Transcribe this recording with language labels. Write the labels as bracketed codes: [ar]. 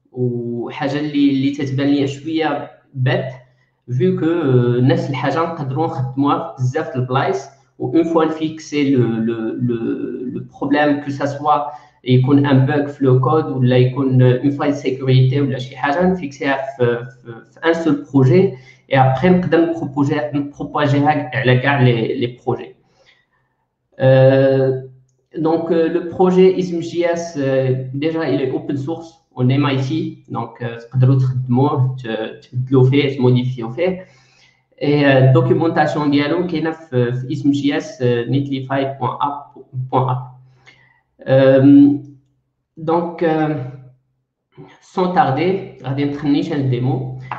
[ar] وحاجه اللي تتبان ليا شويه بات فيو كو نفس الحاجه نقدروا نخدموها في بزاف البلايص، و اون فوا نفيكسي لو بروبليم كو سا سوا يكون ان باغ في لو كود ولا يكون اون فاي سيكوريتي ولا شي حاجه نفيكسيها في ان سول بروجي [fr] et après [ar] نقدر نبروباجيها على كاع لي بروجي. [fr] Donc le projet ISM.js déjà il est open source en MIT, donc [ar] تقدروا تخدموه تبدلوا فيه تموديفيو فيه. [fr] et documentation [ar] ديالو كاينه في ISM.js netlify.app. [fr] Donc sans tarder [ar] غادي نخنيش الديمو.